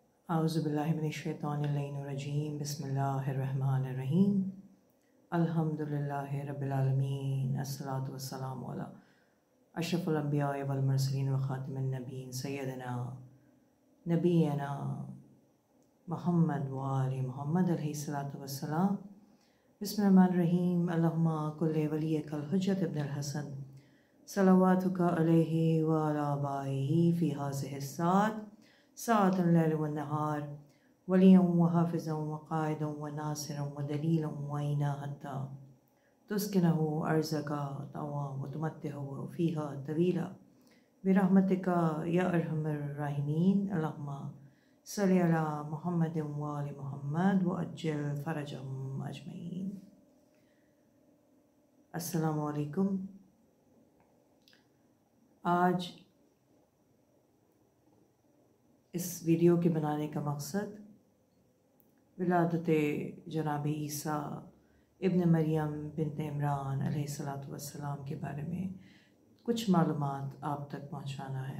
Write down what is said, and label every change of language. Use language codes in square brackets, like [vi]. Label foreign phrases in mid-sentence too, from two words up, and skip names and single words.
[ar] أعوذ بالله من الشيطان الرجيم بسم الله الرحمن الرحيم الحمد لله رب العالمين الصلاة والسلام على أشرف الأنبياء والمرسلين وخاتم النبيين سيدنا نبينا محمد وآل محمد عليه الصلاة والسلام. بسم الله الرحمن الرحيم اللهم كل لوليك الحجة ابن الحسن صلواتك عليه وعلى آبائه في هذه الساعة ساعة الليل والنهار وليا وحافظا وقائدا وناصرا ودليلا وعينا حتى تسكنه أرضك طوعا وتمتعه فيها طويلا برحمتك يا أرحم الراحمين. اللهم صل على محمد وآل محمد وعجل فرجهم أجمعين. السلام عليكم. [ur] آج اس ویڈیو کے بنانے کا مقصد ولادت جناب عیسیٰ ابن مریم بنت عمران [ar] عليه الصلاة والسلام [ur] کے بارے میں کچھ معلومات آپ تک پہنچانا ہے.